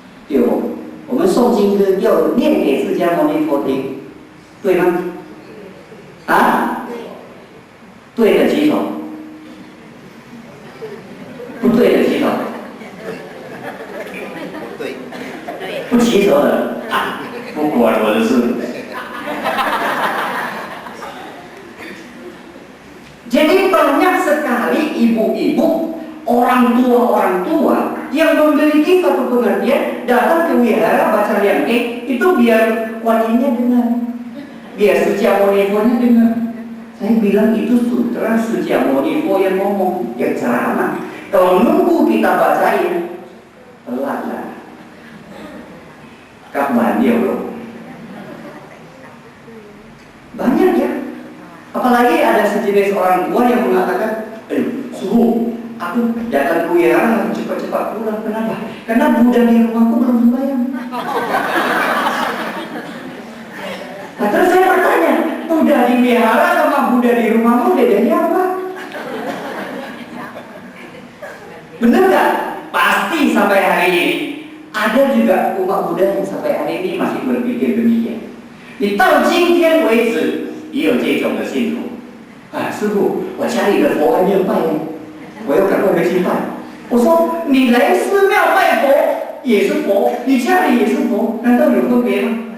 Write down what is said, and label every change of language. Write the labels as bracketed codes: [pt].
[zh] 对哦，我们诵经歌要念给释迦牟尼佛听，对吗？啊？对的举手，不对的举手。不举手的啊，不管我的事。 [id] Jadi banyak sekali ibu-ibu, orang tua yang memiliki satu pengertian datang ke wihara baca liangkeng itu biar walinya dengar, biar Sucia Monifonya dengar. Saya bilang itu sutra Sucia Monifo yang ngomong, yang ceramah. Kalau nunggu kita bacain, pelan lah. Kapan dia belum? Banyak ya. Apalagi ada sejenis orang tua yang mengatakan, suhu, aku datang ke wihara harus cepat-cepat pulang. Kenapa? Karena Buddha di rumahku belum sembahyang. Nah, terus saya bertanya, Buddha di wihara sama Buddha di rumahmu bedanya apa? Bener gak? Pasti sampai hari ini ada juga umat Buddha yang sampai hari ini masih berpikir demikian. Di [zh] 到今天为止也有这种的信徒。啊，师父，我家里的佛还没有拜呢，我要赶快回去拜。我说你来寺庙拜佛也是佛，你家里也是佛，难道有分别吗？